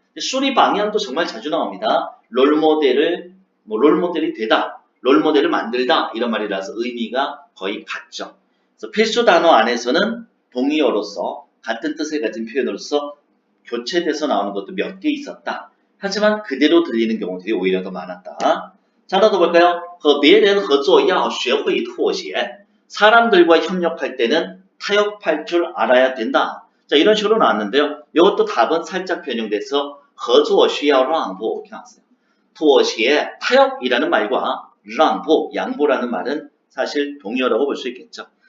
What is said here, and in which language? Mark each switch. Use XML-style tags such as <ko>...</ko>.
<ko>树立 방향도 정말 자주 나옵니다. 롤모델이 되다, 롤모델을 만들다 이런 말이라서 의미가 거의 같죠. 그래서 필수 단어 안에서는 동의어로서 같은 뜻을 가진 표현으로서 교체돼서 나오는 것도 몇 개 있었다. 하지만 그대로 들리는 경우들이 오히려 더 많았다. 자, 하나 더 볼까요?</ko> <zh>和别人合作要学会妥协.</zh> <ko>사람들과 협력할 때는 타협할 줄 알아야 된다. 자, 이런 식으로 나왔는데요. 이것도 답은 살짝 변형돼서</ko> <zh>合作需要让步</zh> <ko>이렇게 나왔어요. 妥协, 타협이라는 말과 让步, 양보라는 말은 사실 동의어라고 볼 수 있겠죠.</ko>